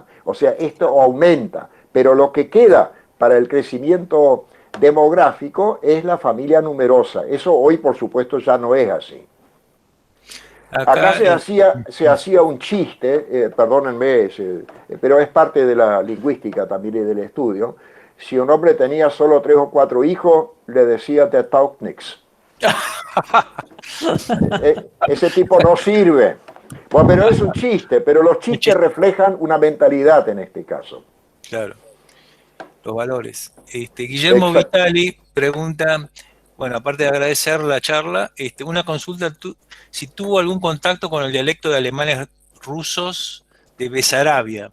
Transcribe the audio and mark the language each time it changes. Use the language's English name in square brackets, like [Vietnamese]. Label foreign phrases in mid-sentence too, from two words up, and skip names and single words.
[Spanish] O sea, esto aumenta, pero lo que queda para el crecimiento demográfico es la familia numerosa. Eso hoy, por supuesto, ya no es así. Acá se hacía un chiste, perdónenme, pero es parte de la lingüística también y del estudio. Si un hombre tenía solo 3 o 4 hijos, le decía [German] der taugt nix. [Spanish] Ese tipo no sirve. Bueno, pero es un chiste, pero los chistes reflejan una mentalidad en este caso. Claro, los valores. Guillermo Exacto. Vitali pregunta, bueno, aparte de agradecer la charla, una consulta, si tuvo algún contacto con el dialecto de alemanes rusos de Besarabia.